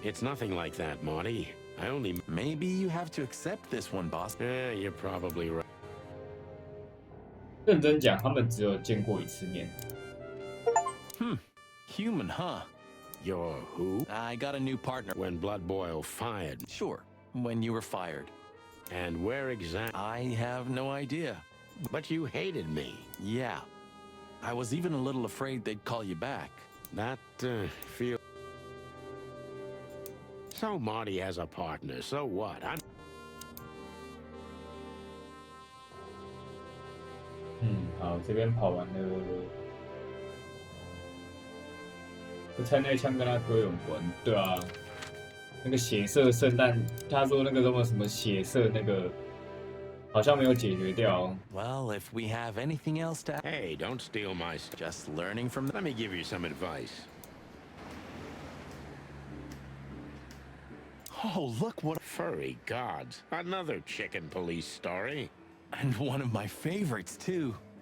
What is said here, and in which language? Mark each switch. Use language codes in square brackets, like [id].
[en] It's nothing like that, Marty. I only... Maybe you have to accept this one, boss. Yeah, you're probably right. [zh] 认真讲，他们只有见过一次面。 [en] Human, huh? You're who? I got a new partner. When Blood Boil fired. Sure, when you were fired. And where exactly? I have no idea. But you hated me. Yeah. I was even a little afraid they'd call you back. That, feel... So Marty has a partner, so what? I'm... [zh] 好，这边跑完了。我猜那枪跟他哥有关，对啊。那个血色圣诞，他说那个什么血色那个，好像没有解决掉。 [en] Well, if we have anything else to... Hey, don't steal my stuff. Just learning from... Let me give you some advice. Oh, look what... Furry gods. Another chicken police story. And one of my favorites, too.